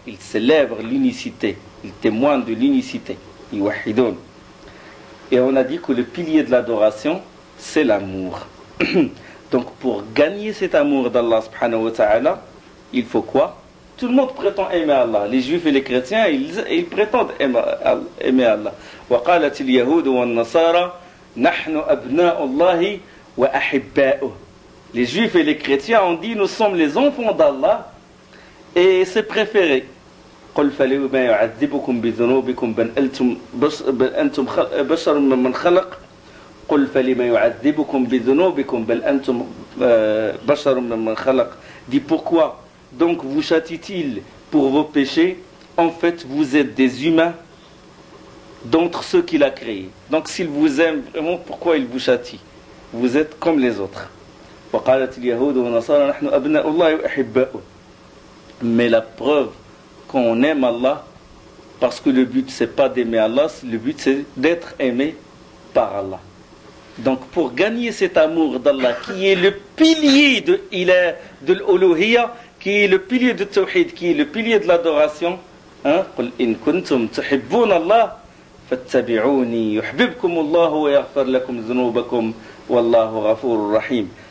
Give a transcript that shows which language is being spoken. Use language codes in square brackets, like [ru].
[fr] Il célèbre l'unicité, il témoigne de l'unicité. Liyuwahhidun. Et on a dit que le pilier de l'adoration, c'est l'amour. Donc pour gagner cet amour d'Allah subhanahu wa ta'ala, il faut quoi? Tout le monde prétend aimer Allah. Les juifs et les chrétiens, ils prétendent aimer Allah. [ar] وقالت اليهود والنصارى نحن أبناء الله وأحباؤه. [fr] Les juifs et les chrétiens ont dit nous sommes les enfants d'Allah et ses préférés. [ar] قل فلما يعذبكم بذنوبكم بل أنتم بشر ممن خلق قل فلما يعذبكم بذنوبكم بل أنتم بشر ممن خلق. [fr] Dit pourquoi donc vous châtie-t-il pour vos péchés? En fait vous êtes des humains d'entre ceux qu'il a créés. Donc s'il vous aime vraiment, pourquoi il vous châtie? Vous êtes comme les autres. [ar] وقالت اليهود والنصارى نحن أبناء الله وأحباؤه. [fr] Mais la preuve qu'on aime Allah, Parce que le but, c'est pas d'aimer Allah, le but, c'est d'être aimé par Allah. Donc, pour gagner cet amour d'Allah, qui est le pilier de l'uluhiyya, qui est le pilier de tawhid, qui est le pilier de l'adoration, [ar] قل إن كنتم تحبون الله فاتبعوني يحببكم الله ويغفر لكم ذنوبكم والله غفور رحيم.